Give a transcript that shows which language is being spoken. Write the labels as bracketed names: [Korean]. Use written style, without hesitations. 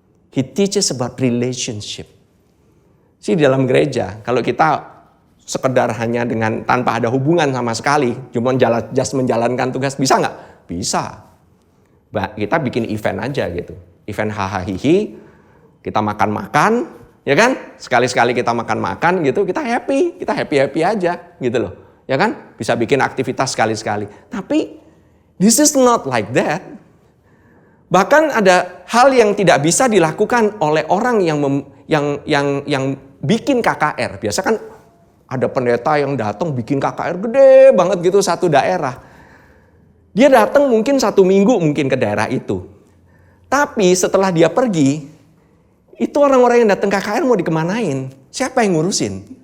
[English] He teaches about relationship. [Indonesian] Di dalam gereja, kalau kita sekedar hanya dengan tanpa ada hubungan sama sekali, cuma just menjalankan tugas, bisa nggak? Bisa. Kita bikin event aja gitu, event hahaha, kita makan-makan, ya kan? Sekali-sekali kita makan-makan gitu, kita happy aja gitu loh, ya kan? Bisa bikin aktivitas sekali-sekali. Tapi [English] this is not like that. [Indonesian] Bahkan ada hal yang tidak bisa dilakukan oleh orang yang bikin KKR. Biasa kan Ada pendeta yang datang bikin KKR gede banget gitu satu daerah. Dia datang mungkin 1 minggu mungkin ke daerah itu. Tapi setelah dia pergi, itu orang-orang yang datang KKR mau dikemanain? Siapa yang ngurusin?